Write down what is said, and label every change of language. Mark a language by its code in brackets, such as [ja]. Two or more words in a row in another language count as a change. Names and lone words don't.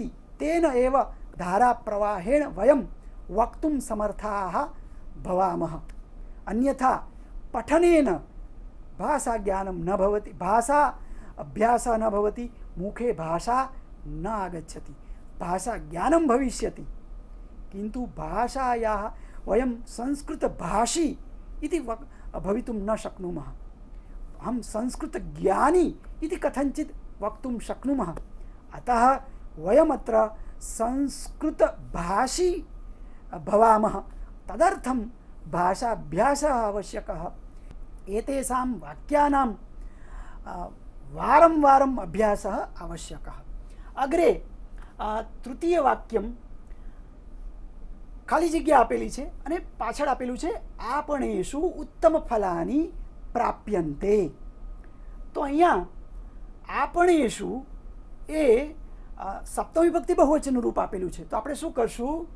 [sa] તેન એવ ધારાપ્રવાહેણ વયમ વક્તું સમર્થાઃ ભવામઃ. અન્યથા પઠનેન ભાષા જ્ઞાनं ન ભવતિ, ભાષા અભ્યાસः ન ભવતિ, મુખે ભાષા ન આગચ્છति. ભાષા જ્ઞાनं ભવિष्यति किन्तु भाषायाः वयं संस्कृतभाषी इति भवितुं न शक्नुमः. अहं संस्कृतज्ञानी इति कथञ्चित् वक्तुं शक्नुमः. अतः वयमत्र संस्कृतभाषी भवामः. तदर्थं भाषाभ्यासः आवश्यकः. एतेषां वाक्यानां वारं वारम् अभ्यासः आवश्यकः. अग्रे तृतीयवाक्यं [gu] ખાલી જગ્યા આપેલી છે અને પાછળ આપેલું છે [sa] આપણેષુ ઉત્તમ ફલાની પ્રાપ્યંતે. [gu] તો અહીંયા આપણેષુ એ સપ્તમ વિભક્તિ બહુવચનનું રૂપ આપેલું છે. તો આપણે શું કરશું?